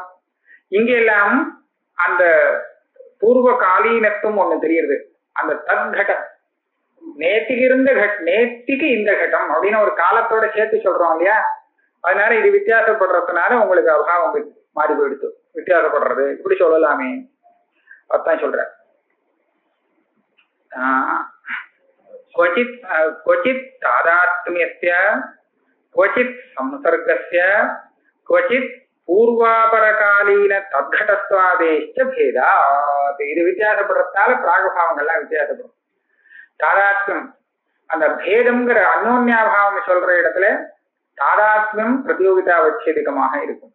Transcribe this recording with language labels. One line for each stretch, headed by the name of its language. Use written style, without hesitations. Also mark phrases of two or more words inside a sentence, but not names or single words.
Tamil: இங்க எல்லாம் அந்த பூர்வ காலீனத்துவம் ஒண்ணு தெரியுது. அந்த தத்கடம் நேத்திக்கு இருந்த நேத்திக்கு இந்த கட்டம் அப்படின்னு ஒரு காலத்தோட சேர்த்து சொல்றோம் இல்லையா? அதனால இது வித்தியாசப்படுறதுனால உங்களுக்கு அபாவம் மாறி போயிடுத்து. வித்தியாசப்படுறது இப்படி சொல்லலாமே, அதான் சொல்ற.
Sanskrit: क्वचित् तादात्म्यस्य क्वचित् संसर्गस्य क्वचित् पूर्वापरकालीन तद्घटत्वादेष्ट भेदात्.
Tamil: இது வித்தியாசப்படுறதுனால பிராகபாவங்கள்லாம் வித்தியாசப்படும். தாதாத்மியம் அந்த பேதம்ங்கிற அன்னோன்யாபாவம் சொல்ற இடத்துல தாதாத்மியம் பிரதியோகிதாவச்சேதிகமாக இருக்கும்.